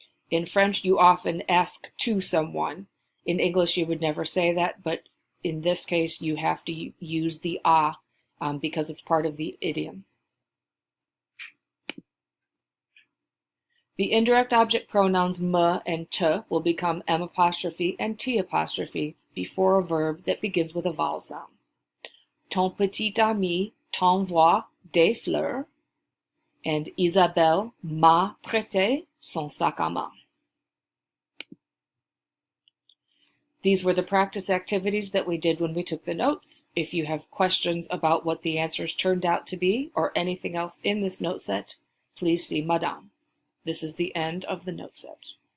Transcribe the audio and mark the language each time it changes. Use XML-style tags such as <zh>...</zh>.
<en>In French, you often ask to someone. In English, you would never say that, but in this case, you have to use the à because it's part of the idiom. The indirect object pronouns me and te will become m' and t' before a verb that begins with a vowel sound.</en> <fr>Ton petit ami t'envoie des fleurs,</fr> <en>and</en> <fr>Isabelle m'a prêté son sac à main.</fr> <en>These were the practice activities that we did when we took the notes. If you have questions about what the answers turned out to be or anything else in this note set, please see Madame. This is the end of the note set.</en>